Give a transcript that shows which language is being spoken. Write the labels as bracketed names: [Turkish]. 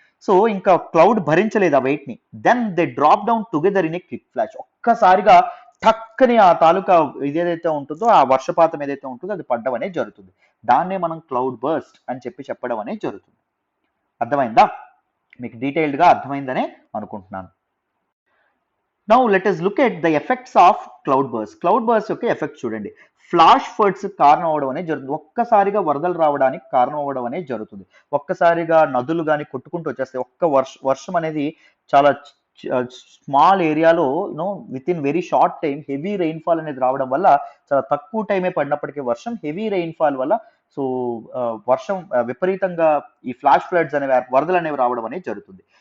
[Telugu] So ఇంకా cloud భరించలేదు ఆ wait ని. [English] Then they drop down together in a quick flash. [Telugu] ఒక్కసారిగా టక్కని ఆ తాలూకా ఇదేదైతే ఉంటుందో, ఆ వర్షపాతం ఏదైతే ఉంటుందో అది పడ్డం అనేది జరుగుతుంది. దాన్నే మనం క్లౌడ్ బర్స్ట్ అని చెప్పడం అనేది జరుగుతుంది. అర్థమైందా, మీకు డీటెయిల్డ్ గా అర్థమైందనే అనుకుంటున్నాను. [English] Now let us look at the effects of cloud burst. [Telugu] Cloud burst యొక్క ఎఫెక్ట్ చూడండి. ఫ్లాష్ ఫ్లడ్స్ కారణం అవడం అనేది జరుగుతుంది. ఒక్కసారిగా వరదలు రావడానికి కారణం అవ్వడం అనేది జరుగుతుంది. ఒక్కసారిగా నదులు కానీ కొట్టుకుంటూ వచ్చేస్తాయి. వర్షం అనేది చాలా స్మాల్ ఏరియాలో [English] within very short time heavy rainfall [Telugu] అనేది రావడం వల్ల, చాలా తక్కువ టైమే పడినప్పటికీ వర్షం, హెవీ రెయిన్ఫాల్ వల్ల సో వర్షం విపరీతంగా ఈ ఫ్లాష్ ఫ్లడ్స్ అనేవి, వరదలు అనేవి రావడం అనేది జరుగుతుంది.